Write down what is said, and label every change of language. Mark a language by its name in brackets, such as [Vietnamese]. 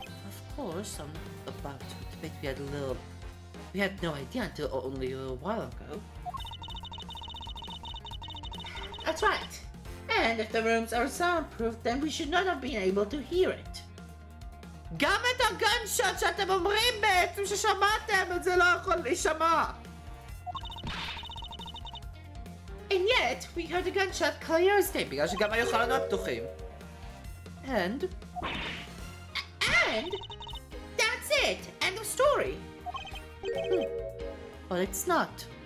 [English] Of course, I'm about to admit we had no idea until only a little while ago. That's right. And if the rooms are soundproof, then we should not have been able to hear it. [Hebrew] גם את הגנשוט שאתם אומרים בעצם ששמעתם את זה לא יכול להישמע. [English] And yet, we heard the gunshot clear as day [Hebrew] בגלל שגם היו חלונות פתוחים. [English] And that's it. End of story. But it's not.